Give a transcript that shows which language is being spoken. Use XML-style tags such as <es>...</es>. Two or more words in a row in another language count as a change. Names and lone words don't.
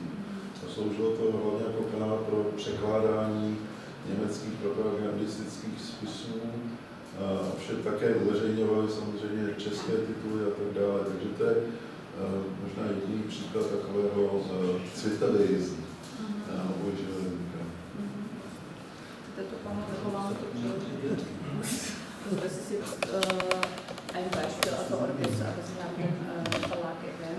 <cs>Sloužilo to hlavně jako kanál pro překládání německých propagandistických spisů. Vše také uveřejňovali samozřejmě české tituly a tak dále. Takže to je možná jediný příklad takového cvitadeismu obojživelníka. Chcete to panu Neholánu to přeložit?</cs> <de>Das ist jetzt ein Beispiel aus der Orbis, aber Sie haben den Verlag erwähnt.</de>